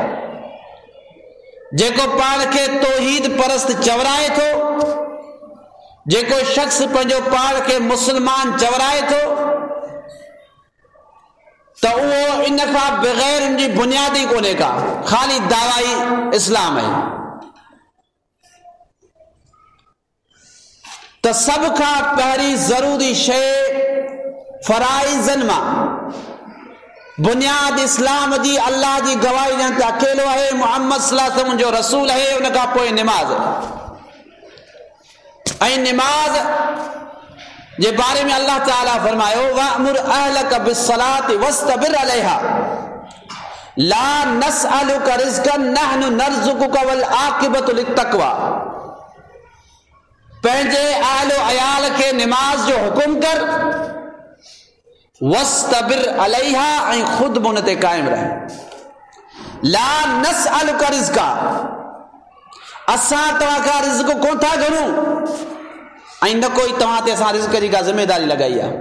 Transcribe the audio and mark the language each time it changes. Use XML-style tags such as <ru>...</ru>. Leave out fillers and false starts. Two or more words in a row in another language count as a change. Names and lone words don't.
<sd>जेको पाण खे तौहीद परस्त चवराए थो, जेको शख़्स पंहिंजो पाण खे मुस्लमान चवराए थो त उहो इन खां बग़ैर उनजी बुनियाद ई कोन्हे का, ख़ाली दावा इस्लाम आहे। त सभ खां पहिरीं ज़रूरी शइ फराइज़नि मां बुनियाद इस्लाम जी अल्लाह जी गवाही ॾियण त अकेलो आहे, मुहम्मद</sd> <ar>صلى الله عليه وسلم</ar> <sd>जो रसूल आहे। उन खां पोइ निमाज़, ऐं निमाज़ जे बारे में अल्लाह ताला फरमायो</sd> <ar>وأمر أهلك بالصلاة واصطبر عليها لا نسألك رزقا نحن نرزقك والعاقبة للتقوى.</ar> <sd>पंहिंजे आलो अयाल खे निमाज़ जो हुकुम कर,</sd> <ar>واصطبر عليها</ar> <sd>ऐं खुद उन ते क़ाइम रह।</sd> <ar>لا نسألك رزقا,</ar> <sd>असां तव्हां खां रिज़्क़ कोन था घुरूं ऐं न कोई तव्हां ते असां रिज़्क़ जी का ज़िमेदारी लॻाई आहे।</sd>